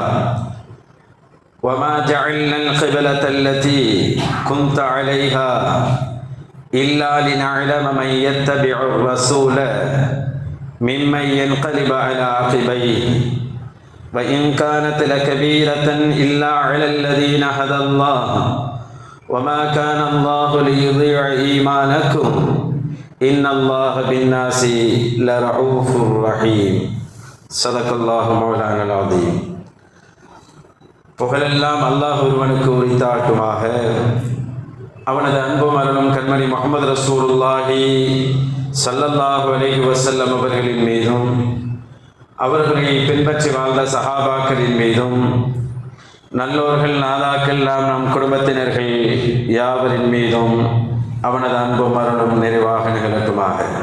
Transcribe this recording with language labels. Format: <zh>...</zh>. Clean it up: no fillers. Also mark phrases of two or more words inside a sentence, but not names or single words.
<ar>وما جعلنا القبلة التي كنت عليها إلا لنعلم من يتبع الرسول ممن ينقلب على عقبيه وإن كانت لكبيرة إلا على الذين هدى الله وما كان الله ليضيع إيمانكم إن الله بالناس لرؤوف رحيم. صدق الله مولانا العظيم.</ar> <ta>புகழெல்லாம் அல்லாஹ் ஒருவனுக்கு உரித்தாட்டுமாக. அவனது அன்பும் அருளும் கண்மணி முஹம்மது</ta> <ar>رسول الله صلى الله عليه وسلم</ar> <ta>அவர்களின் மீதும் அவர்களை பின்பற்றி வாழ்ந்த சஹாபாக்களின் மீதும் நல்லோர்கள் நாதாக்கள் நம் குடும்பத்தினர்கள் யாவரின் மீதும் அவனது அன்பும் அருளும் நிறைவாக நிகழட்டுமாக.</ta>